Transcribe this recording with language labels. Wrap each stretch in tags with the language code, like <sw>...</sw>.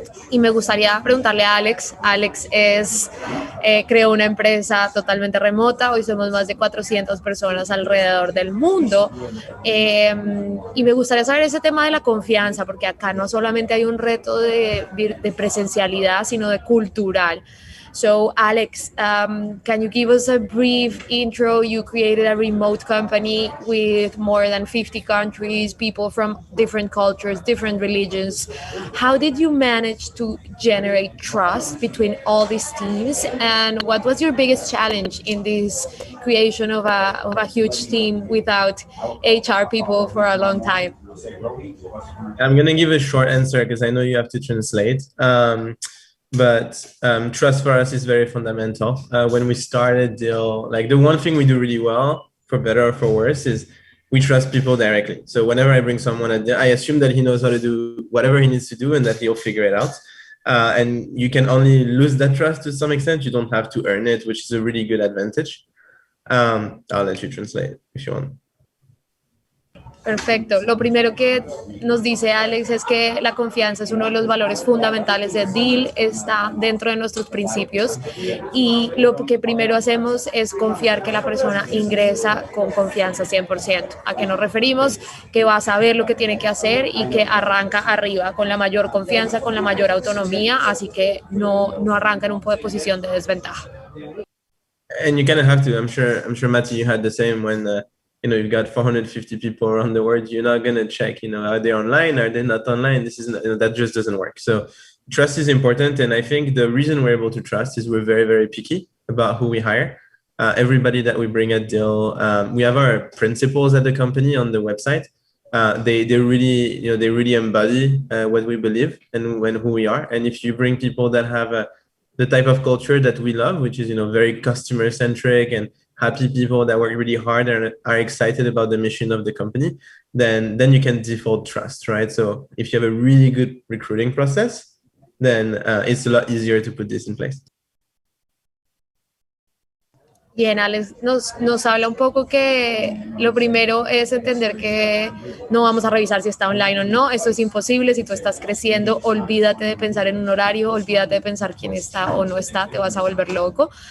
<es>Y me gustaría preguntarle a Alex. Alex creó una empresa totalmente remota, hoy somos más de 400 personas alrededor del mundo. Y me gustaría saber ese tema de la confianza, porque acá no solamente hay un reto de presencialidad, sino de cultural.</es> <en>So, Alex, can you give us a brief intro? You created a remote company with more than 50 countries, people from different cultures, different religions. How did you manage to generate trust between all these teams? And what was your biggest challenge in this creation of a huge team without HR people for a long time? I'm going to give a short answer because I know you have to translate. But trust for us is very fundamental. When we started Dill, like the one thing we do really well, for better or for worse, is we trust people directly. So whenever I bring someone at Dill, I assume that he knows how to do whatever he needs to do and that he'll figure it out. And you can only lose that trust to some extent. You don't have to earn it, which is a really good advantage. I'll let you translate if you want.</en> <es>Perfecto. Lo primero que nos dice Alex es que la confianza es uno de los valores fundamentales de Deal, está dentro de nuestros principios y lo que primero hacemos es confiar que la persona ingresa con confianza 100%. ¿A qué nos referimos? Que va a saber lo que tiene que hacer y que arranca arriba con la mayor confianza, con la mayor autonomía, así que no arranca en una posición de desventaja.</es> <en>And you kind of have to. I'm sure, Matty, you had the same when you've got 450 people around the world. You're not going to check, are they online? Are they not online? This isn't, that just doesn't work. So trust is important. And I think the reason we're able to trust is we're very, very picky about who we hire. Everybody that we bring at Dill, we have our principles at the company on the website. They really, they really embody what we believe and who we are. And if you bring people that have the type of culture that we love, which is, very customer centric and happy people that work really hard and are excited about the mission of the company, then you can default trust, right? So if you have a really good recruiting process, then it's a lot easier to put this in place.</en> <es>Bien, Alex nos habla un poco que lo primero es entender que no vamos a revisar si está online o no. Eso es imposible. Si tú estás creciendo, olvídate de pensar en un horario, olvídate de pensar quién está o no está, te vas a volver loco.</es>